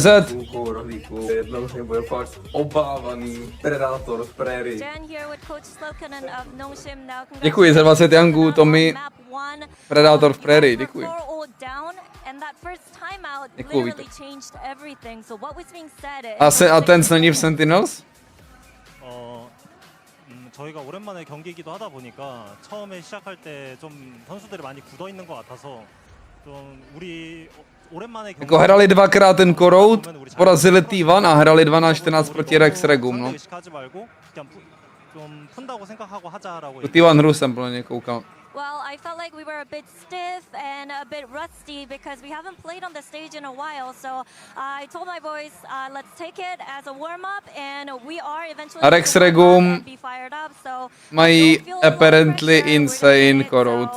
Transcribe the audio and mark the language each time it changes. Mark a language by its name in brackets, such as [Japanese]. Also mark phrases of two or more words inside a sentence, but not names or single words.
[Czech] Jednou z nich bude fakt obávaný Predator v Prairie. Děkuji za 20 jangů, Tommy. Predator v Prairie, děkuji. Děkuji, Vítek. A ten není v Sentinels? [Korean] 저희가 오랜만에 경기이기도 하다 보니까 처음에 시작할 때 좀 선수들이 많이 굳어 있는 것 같아서 좀 우리 오랜만에 [Czech] Jako hrali dvakrát ten Corroad, porazili T1 a hrali 12-14 proti Rex Regum, no. Do T1 hru jsem plně koukal. [English] Well, I felt like we were a bit stiff and a bit rusty because we haven't played on the stage in a while. So I told my boys, let's take it as a warm-up, and we are eventually [Czech] Rex Regum mají [English] apparently insane [Czech] Corroad.